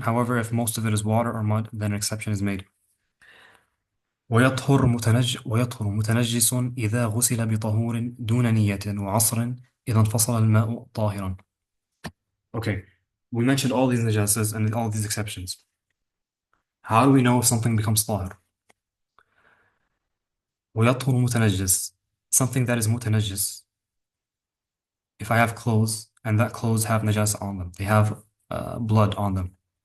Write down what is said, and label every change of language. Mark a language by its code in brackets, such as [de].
[en] However, if most of it is water or mud, then an exception is made. [ar] ويطهر متنجس إذا غسل بطهور دون نية وعصر إذا انفصل الماء طاهرا. [en] Okay, we mentioned all these najasas and all these exceptions. How do we know if something becomes طاهر? [ar] ويطهر متنجس, [en] something that is متنجس. If I have clothes and that clothes have najasa on them, they have blood on them.